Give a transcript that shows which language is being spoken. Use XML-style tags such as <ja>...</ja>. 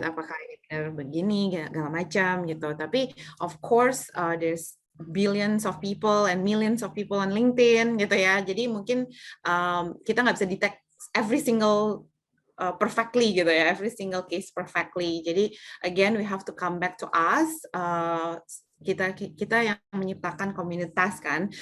<id>Apakah ini benar begini, segala macam gitu. Tapi</id> <en>of course there's billions of people and millions of people on LinkedIn</en> <id>gitu ya. Jadi mungkin kita nggak bisa</id> <en>detect every single perfectly</en> <id>gitu ya,</id> <en>every single case perfectly.</en> <id>Jadi</id> <en>again we have to come back to us.</en> <id>Kita yang menciptakan komunitas kan.</id>